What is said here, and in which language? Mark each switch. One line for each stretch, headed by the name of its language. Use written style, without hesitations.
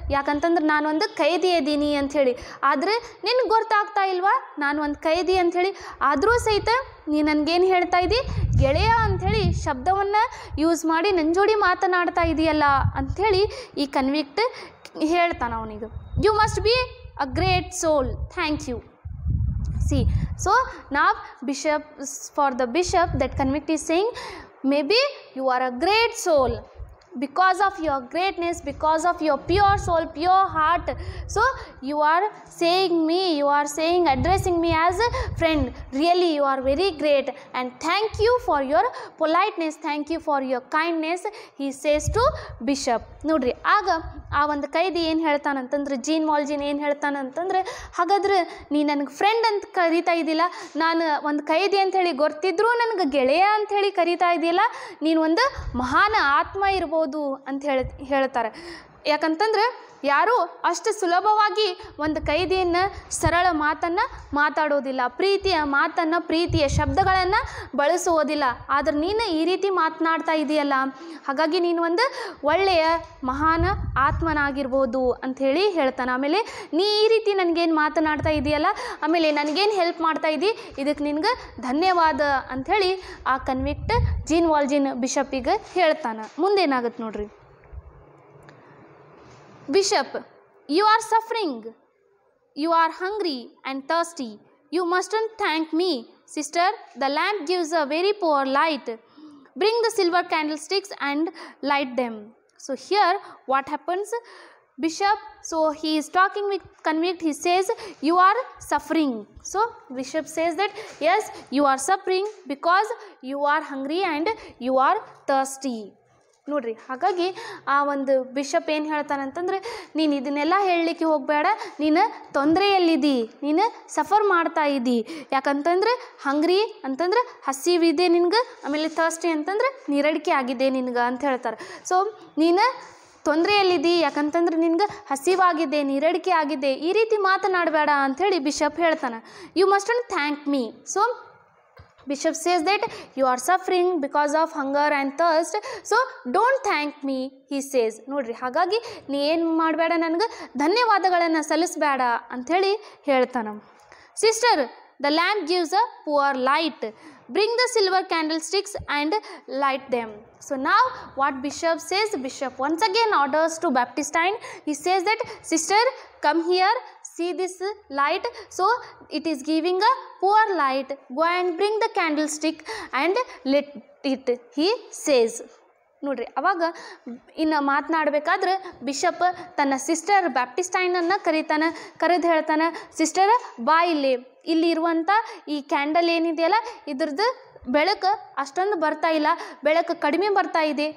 Kannada: ಯಾಕಂತಂದ್ರೆ ನಾನೊಂದು ಕೈದಿ ಅದೀನಿ ಅಂಥೇಳಿ. ಆದರೆ ನಿನಗೆ ಗೊತ್ತಾಗ್ತಾ ಇಲ್ವಾ ನಾನು ಒಂದು ಕೈದಿ ಅಂಥೇಳಿ? ಆದರೂ ಸಹಿತ ನೀ ನನಗೇನು ಹೇಳ್ತಾ ಇದ್ದಿ, ಗೆಳೆಯ ಅಂಥೇಳಿ ಶಬ್ದವನ್ನು ಯೂಸ್ ಮಾಡಿ ನನ್ನ ಜೋಡಿ ಮಾತನಾಡ್ತಾ ಇದೆಯಲ್ಲ ಅಂಥೇಳಿ ಈ ಕನ್ವಿಕ್ಟ್ ಹೇಳ್ತಾನೆ ಅವನಿಗೆ.
English: You must be a great soul, thank you. See, so now bishop, for the bishop, that convict is saying, maybe you are a great soul. Because of your greatness, because of your pure soul, pure heart, so you are saying me, you are saying, addressing me as a friend. Really you are very great and thank you for your politeness, thank you for your kindness, he says to bishop.
Kannada: ನೋಡ್ರಿ, ಆಗ ಆ ಒಂದು ಕೈದಿ ಏನು ಹೇಳ್ತಾನಂತಂದ್ರೆ, gene ವಾಲ್ಜಿನ್ ಏನು ಹೇಳ್ತಾನಂತಂದ್ರೆ, ಹಾಗಾದ್ರೆ ನೀ ನನಗೆ friend ಅಂತ ಕರೀತಾ ಇದ್ದಿಲ್ಲ, ನಾನು ಒಂದು ಕೈದಿ ಅಂಥೇಳಿ ಗೊತ್ತಿದ್ರೂ ನನಗೆ ಗೆಳೆಯ ಅಂಥೇಳಿ ಕರೀತಾ ಇದೆಯಲ್ಲ, ನೀನು ಒಂದು ಮಹಾನ್ ಆತ್ಮ ಇರ್ಬೋದು ಅಂತ ಹೇಳ್ತಾರೆ. ಯಾಕಂತಂದ್ರೆ ಯಾರೂ ಅಷ್ಟು ಸುಲಭವಾಗಿ ಒಂದು ಕೈದಿಯನ್ನು ಸರಳ ಮಾತನ್ನು ಮಾತಾಡೋದಿಲ್ಲ, ಪ್ರೀತಿಯ ಮಾತನ್ನು, ಪ್ರೀತಿಯ ಶಬ್ದಗಳನ್ನು ಬಳಸುವುದಿಲ್ಲ. ಆದರೆ ನೀನು ಈ ರೀತಿ ಮಾತನಾಡ್ತಾ ಇದೆಯಲ್ಲ, ಹಾಗಾಗಿ ನೀನು ಒಂದು ಒಳ್ಳೆಯ ಮಹಾನ್ ಆತ್ಮನಾಗಿರ್ಬೋದು ಅಂಥೇಳಿ ಹೇಳ್ತಾನೆ. ಆಮೇಲೆ ನೀ ಈ ರೀತಿ ನನಗೇನು ಮಾತನಾಡ್ತಾ ಇದೆಯಲ್ಲ, ಆಮೇಲೆ ನನಗೇನು ಹೆಲ್ಪ್ ಮಾಡ್ತಾ ಇದ್ದಿ, ಇದಕ್ಕೆ ನಿನ್ಗೆ ಧನ್ಯವಾದ ಅಂಥೇಳಿ ಆ ಕನ್ವಿಕ್ಟ್ ಜೀನ್ ವಾಲ್ಜಿನ್ ಬಿಷಪ್ಪಿಗೆ ಹೇಳ್ತಾನೆ. ಮುಂದೇನಾಗುತ್ತೆ ನೋಡ್ರಿ.
English: Bishop, you are suffering, you are hungry and thirsty, you mustn't thank me. Sister, the lamp gives a very poor light. Bring the silver candlesticks and light them. So here what happens, bishop, so he is talking with convict, he says you are suffering. So bishop says that yes, you are suffering because you are hungry and you are thirsty.
Kannada: ನೋಡ್ರಿ, ಹಾಗಾಗಿ ಆ ಒಂದು bishop ಏನು ಹೇಳ್ತಾನಂತಂದ್ರೆ, ನೀನು ಇದನ್ನೆಲ್ಲ ಹೇಳಲಿಕ್ಕೆ ಹೋಗಬೇಡ, ನೀನು ತೊಂದರೆಯಲ್ಲಿದ್ದಿ, ನೀನು ಸಫರ್ ಮಾಡ್ತಾ ಇದ್ದಿ. ಯಾಕಂತಂದ್ರೆ ಹಂಗ್ರಿ ಅಂತಂದ್ರೆ ಹಸಿವಿದೆ ನಿನ್ಗೆ, ಆಮೇಲೆ ಥರ್ಸ್ಟಿ ಅಂತಂದ್ರೆ ನೀರಡಿಕೆ ಆಗಿದೆ ನಿನ್ಗೆ ಅಂತ ಹೇಳ್ತಾರೆ. ಸೊ ನೀನು ತೊಂದರೆಯಲ್ಲಿದ್ದಿ, ಯಾಕಂತಂದ್ರೆ ನಿನ್ಗೆ ಹಸಿವಾಗಿದೆ, ನೀರಡಿಕೆ ಆಗಿದೆ, ಈ ರೀತಿ ಮಾತನಾಡಬೇಡ ಅಂಥೇಳಿ ಬಿಷಪ್ ಹೇಳ್ತಾನೆ.
English: You mustn't thank me. So Bishop says that you are suffering because of hunger and thirst, so don't thank me, he says.
Kannada: ನೋಡ್ರಿ, ಹಾಗಾಗಿ ನೀ ಏನು ಮಾಡಬೇಡ, ನನಗೆ ಧನ್ಯವಾದಗಳನ್ನು ಸಲ್ಲಿಸಬೇಡ ಅಂಥೇಳಿ ಹೇಳ್ತಾನೆ.
English: Sister, the lamp gives a poor light. Bring the silver candlesticks and light them. So now what Bishop says, Bishop once again orders to Baptistine. He says that, sister, come here, see this light. So it is giving a poor light. Go and bring the candlestick and lit it, he says.
Kannada: ನೋಡ್ರಿ, ಅವಾಗ ಇನ್ನು ಮಾತನಾಡಬೇಕಾದ್ರೆ bishop ತನ್ನ sister ಬ್ಯಾಪ್ಟಿಸ್ಟೈನನ್ನು ಕರೆದು ಹೇಳ್ತಾನೆ, sister ಬಾ, ಇಲ್ಲಿ ಇರುವಂಥ ಈ ಕ್ಯಾಂಡಲ್ ಏನಿದೆಯಲ್ಲ ಇದ್ರದ್ದು ಬೆಳಕು ಅಷ್ಟೊಂದು ಬರ್ತಾ ಇಲ್ಲ, ಬೆಳಕು ಕಡಿಮೆ ಬರ್ತಾ ಇದೆ.